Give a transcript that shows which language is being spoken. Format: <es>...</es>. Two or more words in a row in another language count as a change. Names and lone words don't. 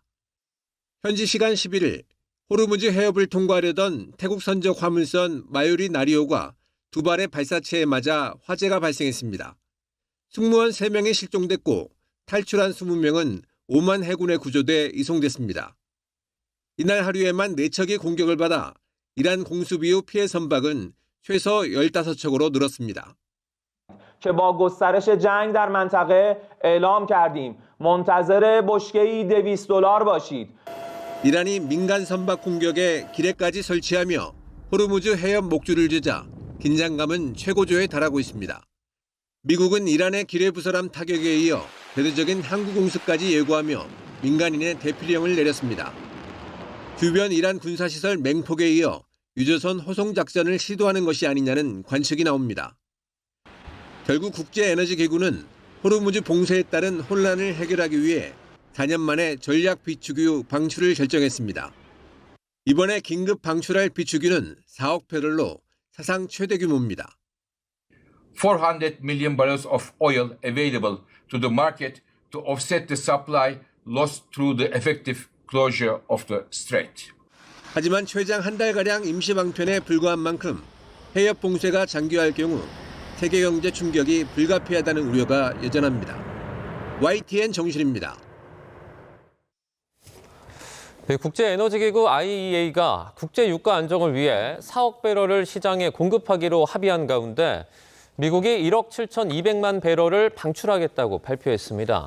<ko>현지 시간 11일 호르무즈 해협을 통과하려던 태국 선적 화물선 마요리 나리오가 두 발의 발사체에 맞아 화재가 발생했습니다. 승무원 3명이 실종됐고 탈출한 20명은 오만 해군에 구조돼 이송됐습니다. 이날 하루에만 4척이 공격을 받아 이란 공습 이후 피해 선박은 최소 15척으로 늘었습니다.</ko> <fa>که با گسترش جنگ در منطقه اعلام کردیم منتظر بشکه‌ای $200 باشید.</fa> <ko>이란이 민간 선박 공격에 기뢰까지 설치하며 호르무즈 해협 목줄을 죄자 긴장감은 최고조에 달하고 있습니다. 미국은 이란의 기뢰 부설함 타격에 이어 대대적인 항구 공습까지 예고하며 민간인의 대피령을 내렸습니다. 주변 이란 군사시설 맹폭에 이어 유조선 호송 작전을 시도하는 것이 아니냐는 관측이 나옵니다. 결국 국제에너지기구는 호르무즈 봉쇄에 따른 혼란을 해결하기 위해 4년 만에 전략 비축유 방출을 결정했습니다. 이번에 긴급 방출할 비축유는 4억 배럴로 사상 최대 규모입니다.</ko> <en>400 million barrels of oil available to the market to offset the supply lost through the effective closure of the strait.</en> <ko>하지만 최장 한 달가량 임시 방편에 불과한 만큼 해협 봉쇄가 장기화할 경우 세계 경제 충격이 불가피하다는 우려가 여전합니다. YTN 정유신입니다. 국제에너지기구 IEA가 국제 유가 안정을 위해 4억 배럴을 시장에 공급하기로 합의한 가운데 미국이 1억 7,200만 배럴을 방출하겠다고 발표했습니다.</ko>